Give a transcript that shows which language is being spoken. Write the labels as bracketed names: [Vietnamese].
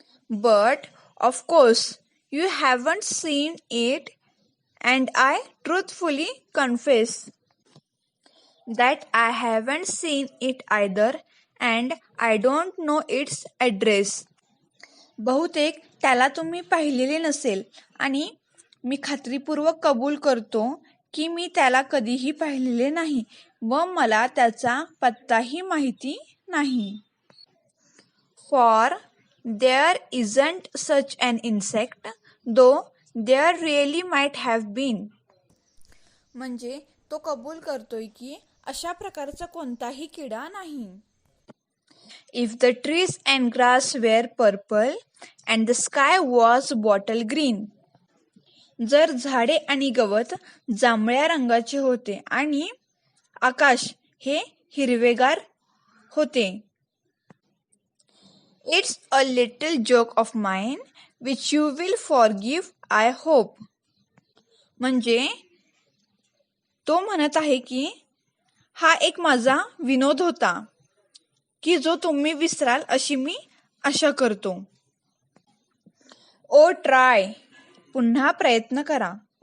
[English] But of course you haven't seen it, and I truthfully confess that I haven't seen it either, and I don't know its address. [Marathi] बहुतेक त्याला तुम्ही पाहिलेले नसेल आणि मी खात्रीपूर्वक कबूल करतो की मी त्याला कधीही पाहिलेले नाही व मला त्याचा पत्ताही माहिती नाही. [English] For there isn't such an insect, though there really might have been. [Marathi] म्हणजे तो कबूल करतोय की अशा प्रकारचा कोणताही किडा नाही. [English] If the trees and grass were purple and the sky was bottle green. [Marathi] जर झाडे आणि गवत जांभळ्या रंगाचे होते आणि आकाश हे हिरवेगार होते. [English] It's a little joke of mine which you will forgive, I hope. [Marathi] म्हणजे तो म्हणत आहे की हा एक माझा विनोद होता की जो तुम्ही विसराल अशी मी आशा करतो. [English] oh try, [Marathi] पुन्हा प्रयत्न करा.